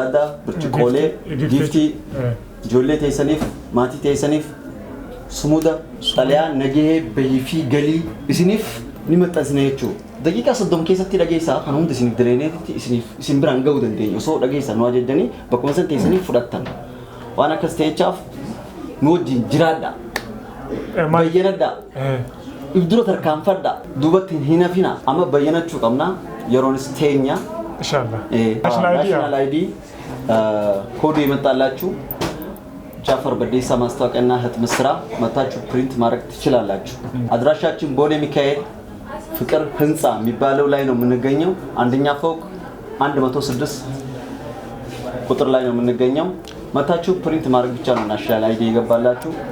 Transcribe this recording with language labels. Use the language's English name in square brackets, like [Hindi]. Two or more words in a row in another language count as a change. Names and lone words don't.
[Oromo] addaa burcuqoolee giftii ijoollee teessaniif maatii teessaniif sumuda xalayaa nagahee bahii fi galii isiniif ni maxxansine jechuudha daqiiqaa 30 keessatti dhageessaa kan hundi isiniif direeneetti isin biraan ga'uu dandeenya osoo dhageessan nu ajajanii bakkuma san teessanii fudhattan waan akkas ta'echaaf nu wajjin jiraadha bayyanadha ibdura tarkaanfadha duubatti hin hafina amma bayyanachuu qabna yeroonis teenya [Arabic] inshallah [English] national ID [Amharic] ኮዱ ይመጣላችሁ ጃፈር በዴሳ ማስታወቂያና ህትመት ስራ መታችሁ ፕሪንት ማድረግ ትችላላችሁ አድራሻችን ቦሌ ሚካኤል ፍቅር ህንጻ የሚባለው ላይ ነው የምንገኘው አንደኛ ፎቅ 106 ቁጥር ላይ ነው የምንገኘው። መታችሁ ፕሪንት ማድረግ ብቻ ነው [English] national ID [Amharic] ይገባላችሁ።